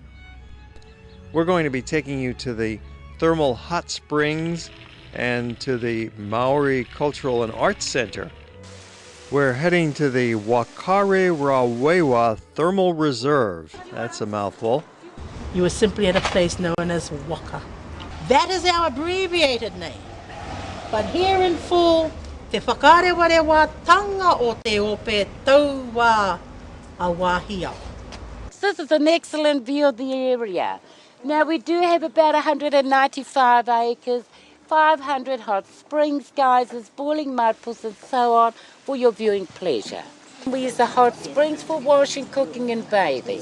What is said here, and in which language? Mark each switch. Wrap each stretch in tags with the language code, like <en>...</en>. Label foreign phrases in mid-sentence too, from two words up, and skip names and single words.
<en>We're going to be taking you to the thermal hot springs and to the Maori Cultural and Arts Center. We're heading to the Wakare Rawewa Thermal Reserve. That's a mouthful. You were simply at a place known as Waka. That is our abbreviated name. But here in full,</en> <mi>te whakarewarewa tanga o te ope taua awahia.</mi> <en>This is an excellent view of the area. Now we do have about 195 acres, 500 hot springs, geysers, boiling mud pools and so on for your viewing pleasure. We use the hot springs for washing, cooking and bathing.</en>